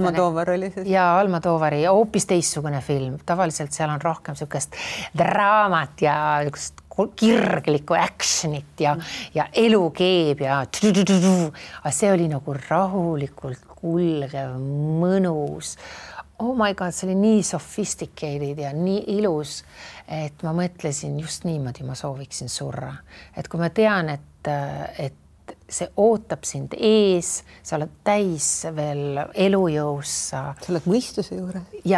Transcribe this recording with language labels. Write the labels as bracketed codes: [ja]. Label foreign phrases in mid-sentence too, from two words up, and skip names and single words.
[et] Almodovar oli see? Jaa, Almodovari hoopis teistsugune film. Tavaliselt seal on rohkem niisugust draamat ja niisugust kirglikku actionit ja elu keeb ja aga see oli nagu rahulikult kulgev, mõnus. [en] Oh my God, [et] see oli nii sophisticated ja nii ilus, et ma mõtlesin just niimoodi ma sooviksin surra. Et kui ma tean, et see ootab sind ees, sa oled täis veel elujõus. Sa oled mõistuse juures. Ja